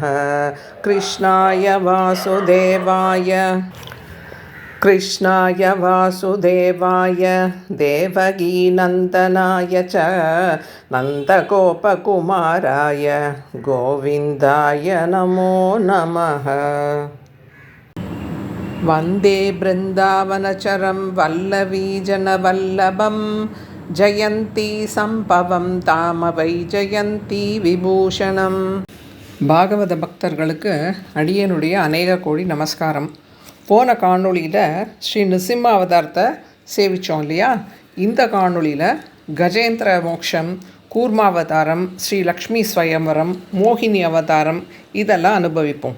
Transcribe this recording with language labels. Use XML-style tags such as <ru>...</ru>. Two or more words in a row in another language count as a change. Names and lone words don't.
<sa>कृष्णाय वासुदेवाय देवकीनन्दनाय च नन्दगोपकुमाराय गोविन्दाय नमो नमः। वन्दे बृन्दावनचरं वल्लवीजनवल्लभं जयन्ती सम्भवं धाम वैजयन्ती विभूषणम्.</sa> <ta>பாகவத பக்தர்களுக்கு அடியனுடைய அநேக கோடி நமஸ்காரம். போன காணொளியில் ஸ்ரீ நிருசிம்ம அவதாரத்தை சேவித்தோம் இல்லையா? இந்த காணொளியில் கஜேந்திர மோக்ஷம், கூர்மாவதாரம், ஸ்ரீ லக்ஷ்மி ஸ்வயம்வரம், மோகினி அவதாரம் இதெல்லாம் அனுபவிப்போம்.</ta>